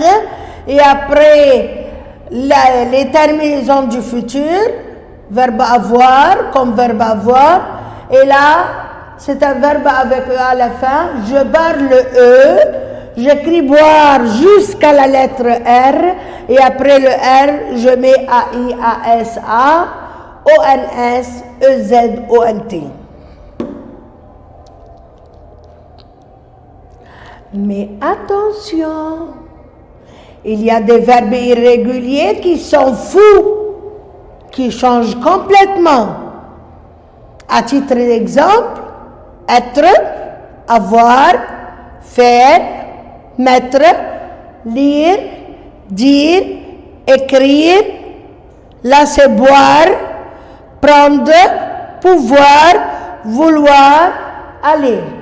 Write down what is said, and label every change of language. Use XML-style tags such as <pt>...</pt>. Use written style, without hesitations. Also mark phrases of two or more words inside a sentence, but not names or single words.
<fr>Et après, les terminaisons du futur, verbe avoir comme verbe avoir. Et là, c'est un verbe avec E à la fin. Je barre le E. J'écris boire jusqu'à la lettre R et après le R, je mets A-I-A-S-A, O-N-S, E-Z-O-N-T. Mais attention, il y a des verbes irréguliers qui sont fous, qui changent complètement. À titre d'exemple, être, avoir, faire, mettre, lire, dire, écrire, là c'est boire, prendre, pouvoir, vouloir, aller.</fr>